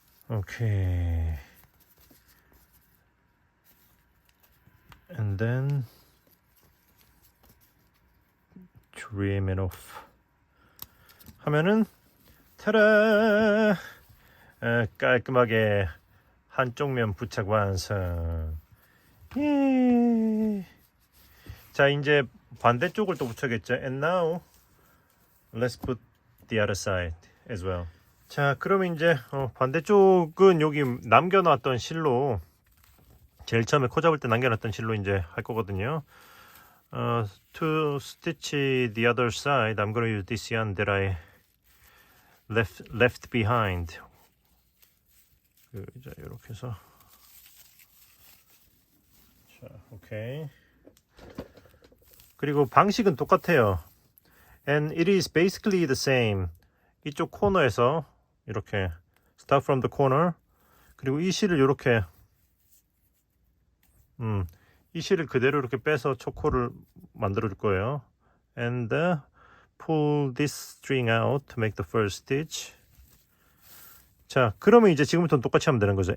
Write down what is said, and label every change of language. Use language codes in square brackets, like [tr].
[en] And then trim it off. [ko] 하면은 타라! 깔끔하게 한쪽 면 부착 완성. 예. 자, 이제 반대쪽을 또 붙여야겠죠. [en] And now let's put the other side as well. [ko] 자, 그러면 이제 반대쪽은 여기 남겨놨던 실로 제일 처음에 코 잡을 때 남겨놨던 실로 이제 할 거거든요. [en] To stitch the other side, I'm going to use this yarn that I left behind [ko] 자, 이렇게 해서 자, 오케이. 그리고 방식은 똑같아요. [en] And it is basically the same. [ko] 이쪽 코너에서 이렇게 [en] start from the corner. [ko] 그리고 이 실을 이렇게 이 실을 그대로 이렇게 빼서 초코를 만들어 줄 거예요. [en] And pull this string out to make the first stitch. [ko] 자, 그러면 이제 지금부터는 똑같이 하면 되는 거죠.